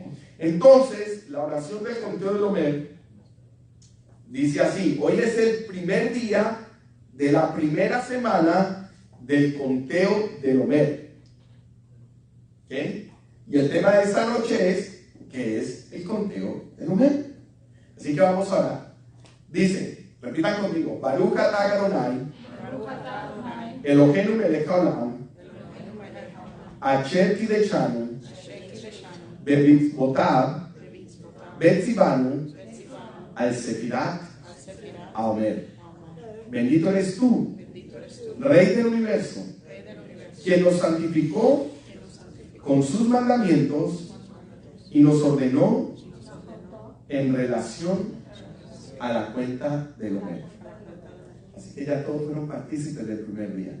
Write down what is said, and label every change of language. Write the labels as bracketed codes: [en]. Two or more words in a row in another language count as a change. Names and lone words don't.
[es] Entonces, la oración del conteo del Omer dice así: hoy es el primer día de la primera semana del conteo del Omer. ¿Okay? Y el tema de esta noche es, ¿qué es el conteo del Omer? Así que vamos a orar. Dice, repitan conmigo: [he] ברוך אתה אדוני אלהינו מלך העולם אשר קדשנו במצותיו וצונו על ספירת העומר. [es] Bendito eres tú, Rey del universo, quien nos santificó con sus mandamientos y nos ordenó en relación a la cuenta del Omer. Así que ya todos fueron partícipes del primer día.